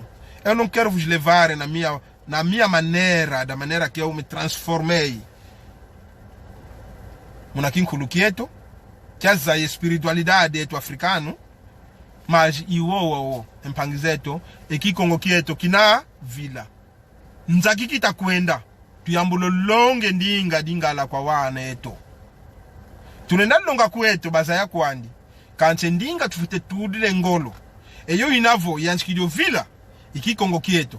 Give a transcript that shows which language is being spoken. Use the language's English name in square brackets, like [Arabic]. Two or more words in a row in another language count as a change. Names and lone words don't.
[Portuguese] Eu não quero vos levar na minha maneira, da maneira que eu me transformei. [Kongo] Munakinkulu quieto, [Portuguese] que a espiritualidade é africano, mas [Kongo] iwo empangizeto eki Kongo quieto kina vila. Nzaki kita kwenda, tuyambulo longe dinga la kwa wana eto. Tunenda longa kweto bazaya kwandi. Kanche ndinga tufite tudile ngolo. Eyo inavo yanchikidio vila iki Kongo kieto.